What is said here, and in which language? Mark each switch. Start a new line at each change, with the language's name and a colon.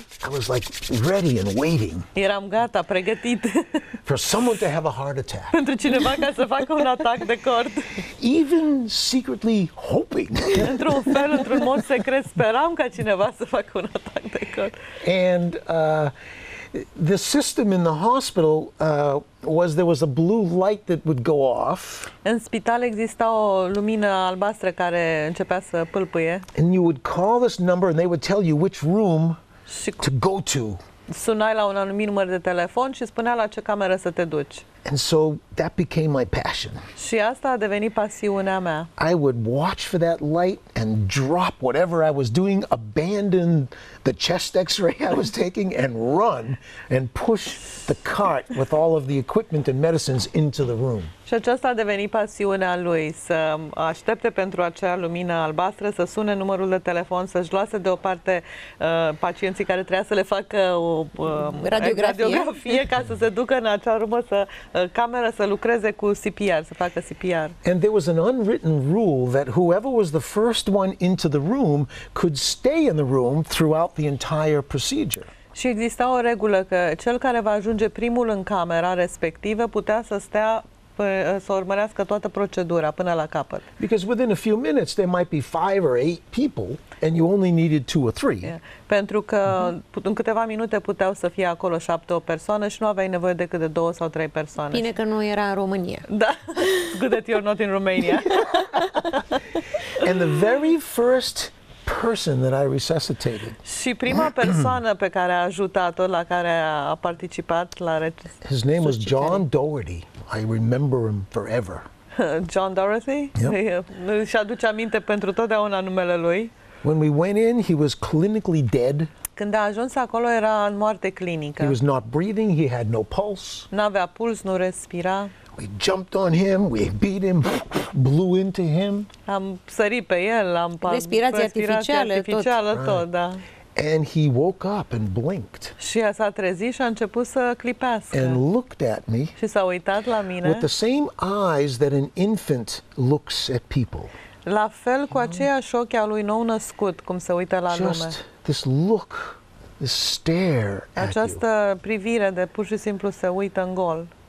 English: I was like ready and waiting
Romanian: eram gata, pregătit
English: for someone to have a heart attack.
Romanian: pentru cineva ca să facă un atac de cord.
English: Even secretly hoping.
Romanian: Într-un fel, într-un mod secret, speram ca cineva să facă un atac de cord.
English: And the system in the hospital there was a blue light that would go off.
Romanian: În spital exista o lumină albastră care începea să pâlpâie.
English: And you would call this number and they would tell you which room to go to.
Romanian: Sunai la un anumit număr de telefon și spunea la ce cameră să te duci.
English: And so that became my passion.
Romanian: Și asta a devenit pasiunea mea.
English: I would watch for that light and drop whatever I was doing, abandon the chest x-ray I was taking and run and push the cart with all of the equipment and medicines into the room.
Romanian: Și aceasta a devenit pasiunea lui, să aștepte pentru acea lumină albastră, să sune numărul de telefon, să-și lase deoparte pacienții care trebuia să le facă o radiografie ca să se ducă în acea rumă, cameră, să lucreze cu CPR, să facă CPR.
English: And there was an unwritten rule that whoever was the first one into the room could stay in the room throughout the entire procedure.
Romanian: Și exista o regulă că cel care va ajunge primul în camera respectivă putea să stea să urmărească toată procedura până la capăt.
English: Because within a few minutes there might be 5 or 8 people and you only needed 2 or 3. Yeah.
Romanian: Pentru că în câteva minute puteau să fie acolo 7 o persoană și nu aveai nevoie decât de 2 sau 3 persoane. Bine că nu era în România. Da.
English: Good that you're not in Romania. And the very first person that I resuscitated.
Romanian: Și prima persoană pe care a ajutat-o, la care a participat la
English: his name was John Doherty. I remember him forever. John Dorothy? Yep.
Romanian: Și aduce aminte pentru totdeauna numele lui.
English: When we went in, he was clinically dead.
Romanian: când a ajuns acolo era în moarte clinică.
English: He was not breathing, he had no pulse.
Romanian: N-avea puls, nu respira.
English: We jumped on him, we beat him, blew into him.
Romanian: Am sărit pe el, am Respirație artificială, tot, da.
English: And he woke up and blinked.
Romanian: Și s-a trezit și a început să clipească.
English: And looked at me.
Romanian: Și s-a uitat la mine.
English: With the same eyes that an infant looks at people.
Romanian: La fel cu aceiași ochi al lui nou născut, cum se uită la lume.
English: Just this look, this stare at you.
Romanian: Această privire de pur și simplu se uită în gol.